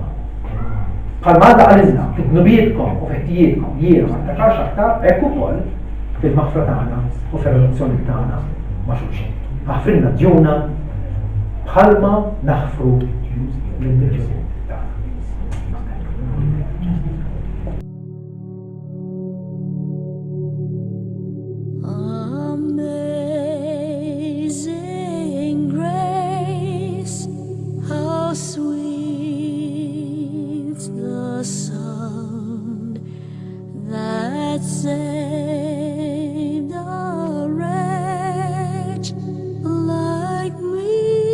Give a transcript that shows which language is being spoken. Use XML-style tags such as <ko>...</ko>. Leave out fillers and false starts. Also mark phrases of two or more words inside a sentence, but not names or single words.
<mt>Bħalma għadha għalilna fid-dnubietkom u fid-ħtijietkom jiena ma ntakarx aktar, hekk ukoll fil-maħfra tagħna u fir-relazzjoni tagħna ma' xulxin. Ħafrilna djuna bħalma naħfru lill-midjun tagħna.</mt> <en>Amazing grace, how sweet the sound that saved a wretch like me.</en>